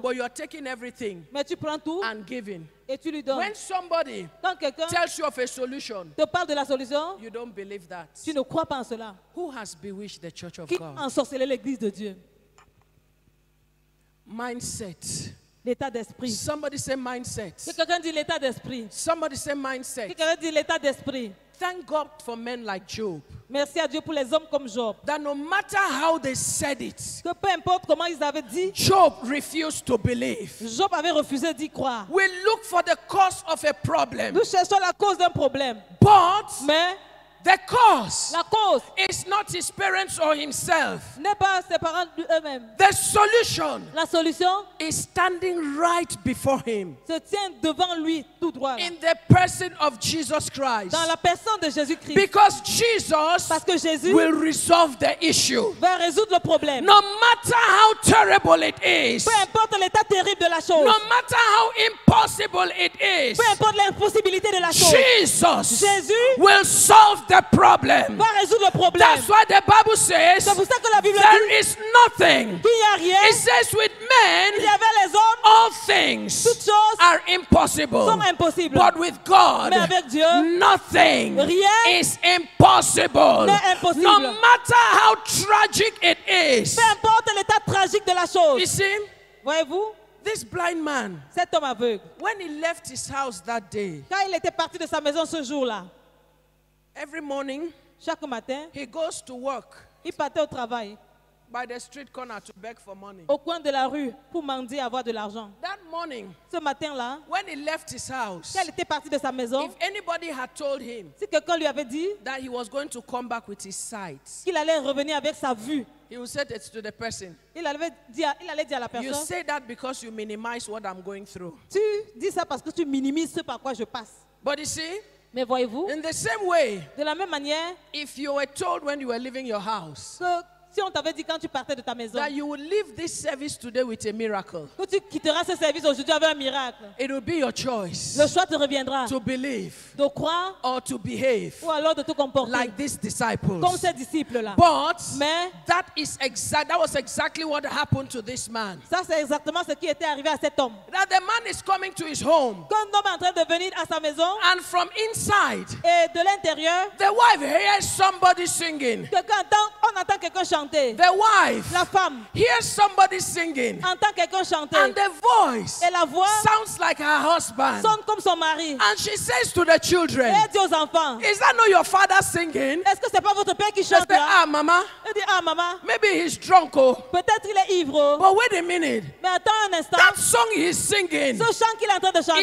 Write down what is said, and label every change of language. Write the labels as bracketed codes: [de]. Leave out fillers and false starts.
[en] but you're taking everything [fr] Mais tu prends tout [en] and giving. [fr] et tu lui donnes. [en] When somebody [fr] Quand quelqu'un [en] tells you of a solution, [fr] te parle de la solution, [en] you don't believe that. [fr] tu ne crois pas en cela. [en] Who has bewitched the church of [fr] Qui [en] God? [fr] a ensorcelé l'église de Dieu? [en] Mindset. [fr] L'état d'esprit. [en] Somebody say mindset. [fr] Que quelqu'un dit l'état d'esprit. [en] Somebody say [fr] Que [en] mindset. [fr] quelqu'un dit l'état d'esprit. [en] Thank God for men like Job. [fr] Merci à Dieu pour les hommes comme Job. [en] That no matter how they said it, [fr] Que peu importe comment ils avaient dit, [en] Job refused to believe. [fr] Job avait refusé d'y croire. [en] We look for the cause of a problem, [fr] Nous cherchons la cause d'un problème. [en] but [fr] Mais [en] the cause [fr] la cause [en] is not his parents or himself. [fr] n'est pas ses parents eux-mêmes. [en] The solution [fr] La solution [en] is standing right before him [fr] se tient devant lui tout droit. Là. [en] in the person of Jesus Christ. [fr] Dans la personne de Jésus-Christ. [en] Because Jesus [fr] Parce que Jésus [en] will resolve the issue. [fr] va résoudre le problème. [en] No matter how terrible it is, [fr] Peu importe l'état terrible de la chose. [en] no matter how impossible it is, [fr] Peu importe l'impossibilité de la chose. [en] Jesus [fr] Jésus [en] will solve the problem. [fr] va résoudre le problème. [en] That's why the Bible says [fr] C'est pour ça que la Bible [en] there [fr] dit [en] is nothing. [fr] qu'il n'y a rien. [en] It says with [fr] Il y [en] men [fr] avait les hommes, [en] all things [fr] toutes choses [en] are impossible. [fr] sont impossibles. [en] But with God, [fr] Mais avec Dieu, [en] nothing [fr] rien [en] is impossible. [fr] n'est impossible. [en] No matter how tragic it is. [fr] peu importe l'état tragique de la [en] You [fr] chose. [en] see, [fr] Voyez-vous, [en] this blind man, [fr] cet homme aveugle, [en] when he left his house that day, [fr] quand il était parti de sa maison ce jour-là, [en] every morning [fr] chaque matin, [en] he goes to work [fr] il partait au travail, [en] by the street corner to beg for money. [fr] au coin de la rue, pour mendier avoir de l'argent. [en] That morning, [fr] Ce matin-là, [en] when he left his house, [fr] quand il était parti de sa maison, [en] if anybody had told him [fr] si quelqu'un lui avait dit [en] that he was going to come back with his sight, [fr] qu'il allait revenir avec sa vue, [en] he would say it to the person. [fr] il allait dire à la [en] You [fr] personne, [en] say that because you minimize what I'm going through. [fr] tu dis ça parce que tu minimises ce par quoi je passe. [en] But you see, [fr] Mais voyez-vous, [en] in the same way, [fr] de la même manière [en] if you were told when you were leaving your house [fr] que si on t'avait dit quand tu partais de ta maison [en] that you would leave this service today with a miracle, [fr] que tu quitteras ce service aujourd'hui avec un miracle, [en] it will be your choice [fr] le choix te reviendra [en] to believe [fr] de croire [en] or to behave [fr] ou alors de te comporter [en] like these disciples. [fr] comme ces disciples-là. [en] But [fr] Mais [en] that was exactly what happened to this man. [fr] ça, c'est exactement ce qui était arrivé à cet homme. [en] That the man is coming to his home, [fr] Quand un homme est en train de venir à sa maison [en] and from inside, [fr] et de l'intérieur, [en] the wife hears somebody singing. [fr] on entend quelqu'un chanter. chanter. [en] The wife [fr] La femme [en] hears somebody singing, [fr] entend quelqu'un chanter. [en] and the voice [fr] Et la voix [en] sounds like her husband. [fr] sonne comme son mari. [en] And she says to the children, [fr] Et elle dit aux enfants, [en] is that not your father singing? [fr] est-ce que c'est pas votre père qui [en] They [fr] chante [en] say, [fr] là? [en] ah, mama, [fr] Elle dit, ah maman, [en] maybe he's drunk, oh. [fr] peut-être il est ivre. Oh. [en] But wait a minute. [fr] Mais attends un instant. [en] That song he's singing [fr] Ce chant qu'il est en train de chanter